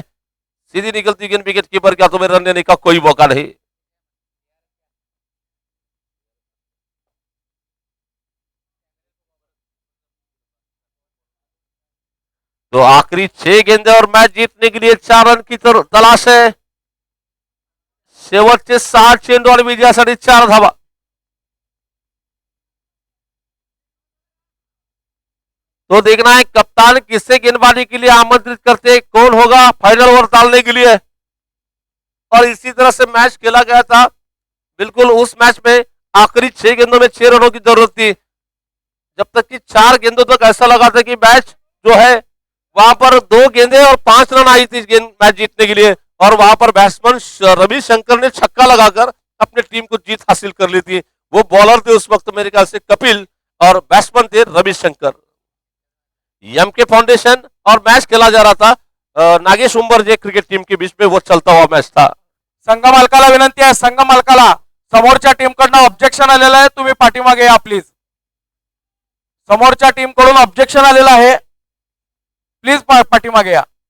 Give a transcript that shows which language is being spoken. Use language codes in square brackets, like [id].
[hi] सीधी निकलती गेंद wicket keeper के हाथों में. रन लेने का कोई मौका नहीं. तो आखिरी 6 गेंदे और मैच जीतने के लिए 4 रन की तलाश है. शेवटचे 6 चेंडू आणि विजयासाठी 4 धावा. तो देखना है कप्तान किससे गेंदबाजी के लिए आमंत्रित करते, कौन होगा फाइनल ओवर डालने के लिए. और इसी तरह से मैच खेला गया था. बिल्कुल उस मैच में आखिरी 6 गेंदों में 6 रनों की जरूरत थी, जब तक कि 4 गेंदों तक ऐसा लगा था कि मैच जो है वहां पर 2 गेंदें और 5 रन आई थी गेंद मैच जीतने के लिए, और वहां पर बैट्समैन रविशंकर ने छक्का लगाकर अपनी टीम को जीत हासिल कर ली थी। वो बॉलर थे उस वक्त मेरे ख्याल से कपिल, और बैट्समैन थे रविशंकर। एमके फाउंडेशन और मैच खेला जा रहा था नागेश उंबरजे क्रिकेट टीम के बीच में, वो चलता हुआ मैच था। [mr] संघ मालकाला विनंती आहे, संघ मालकाला समोरच्या टीमकडनं ऑब्जेक्शन आलेलं आहे, तुम्ही पाठीमागे या प्लीज. समोरच्या टीमकडून ऑब्जेक्शन आलेलं आहे, प्लीज पाठीमागे या.